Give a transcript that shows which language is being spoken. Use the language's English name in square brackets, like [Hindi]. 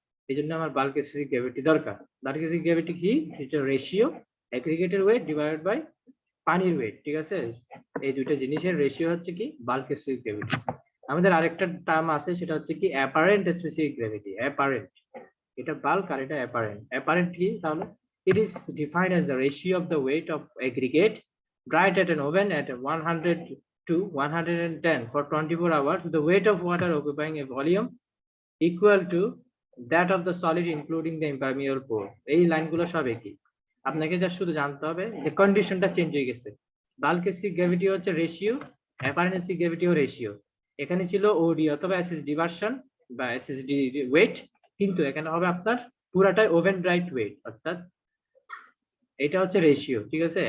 [Bangla] এই জন্য আমার বাল্ক স্পেসিফিক গ্র্যাভিটি দরকার। বাল্ক স্পেসিফিক গ্র্যাভিটি কি? এটা রেশিও এগ্রিগেটের ওয়েট ডিভাইডেড বাই পানির ওয়েট। ঠিক আছে, এই দুইটা জিনিসের রেশিও হচ্ছে কি বাল্ক স্পেসিফিক গ্র্যাভিটি। আমাদের আরেকটা টার্ম আছে, সেটা হচ্ছে কি অ্যাপারেন্ট স্পেসিফিক গ্র্যাভিটি। অ্যাপারেন্ট, এটা বাল্ক আর এটা অ্যাপারেন্ট। অ্যাপারেন্ট কি তাহলে? [English] It is defined as the ratio of the weight of aggregate dried at an oven at 100 to 110 for 24 hours, the weight of water occupying a volume equal to that of the solid including the impermeable pore. [Bangla] এই লাইনগুলো সব একই, আপনাকে যা শুধু জানতে হবে যে কন্ডিশনটা চেঞ্জ হয়ে গেছে। বাল্ক এসিড গ্র্যাভিটি হচ্ছে রেশিও, অ্যাপারেন্ট এসিড গ্র্যাভিটিও রেশিও। এখানে ছিল ওডি অথবা এসএসডি ভার্সন বা এসএসডি ওয়েট, কিন্তু এখানে হবে আপনার পুরাটাই ওভেন ড্রাইড ওয়েট, অর্থাৎ এটা হচ্ছে রেশিও, ঠিক আছে?